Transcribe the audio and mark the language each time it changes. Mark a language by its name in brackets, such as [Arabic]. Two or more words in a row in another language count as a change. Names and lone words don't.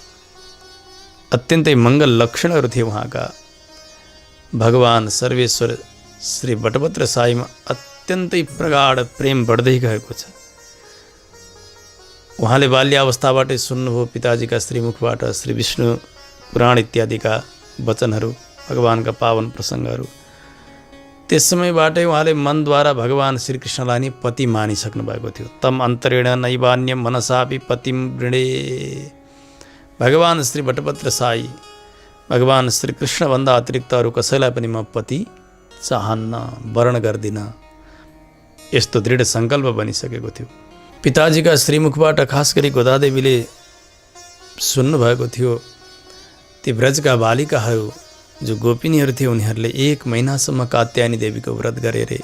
[Nepali] अत्यन्तै मङ्गल लक्षणहरू थिए उहाँका। भगवान सर्वेश्वर श्री बटभद्र साईमा अत्यन्तै प्रगाढ प्रेम बढ्दै गएको छ। उहाँले बाल्यावस्थाबाटै सुन्नुभयो पिताजीका श्रीमुखबाट श्री विष्णु पुराण इत्यादिका वचनहरू, भगवानका पावन प्रसङ्गहरू। त्यस समयबाटै उहाँले मनद्वारा भगवान श्रीकृष्णलाई नै पति मानिसक्नु भएको थियो। [Sanskrit] तम अन्तरेण नैवान्यम मनसापि पतिम वृणे। [Nepali] भगवान श्री बटभद्र साई भगवान श्रीकृष्णभन्दा अतिरिक्त अरू कसैलाई पनि म पति चाहन्न, वर्ण गर्दिनँ, यस्तो दृढ सङ्कल्प बनिसकेको थियो। पिताजीका श्रीमुखबाट खास गरी गोदादेवीले सुन्नुभएको थियो ती ब्रजका बालिकाहरू जो गोपिनीहरू थिए उनीहरूले 1 महिनासम्म कात्यायनी देवीको व्रत गरे रे।